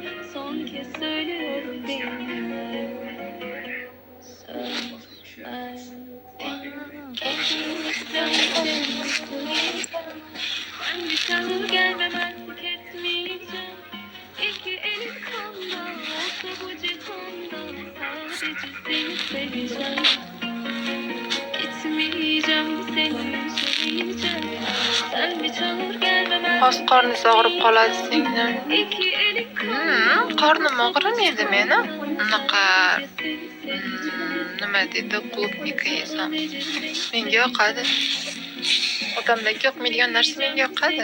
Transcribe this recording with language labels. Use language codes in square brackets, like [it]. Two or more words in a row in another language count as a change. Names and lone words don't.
[tr] Son kez söylüyorum dinle. Söz ben bir çağır gelmemezlik etmeyeceğim. İki elim kanda olsa bu cihanda sadece seni seveceğim. Gitmeyeceğim seni üzmeyeceğim. Sen bir çağır gelmemezlik [uz] Hozir qorningiz og'rib qoladi singlim. [tr] İki elim kanda [uz] Qornim og'rimaydi meni. Unaqa nima deydi, klubnika yesam. Menga yoqadi. Odamlarga yoqmaydigan narsa menga yoqadi.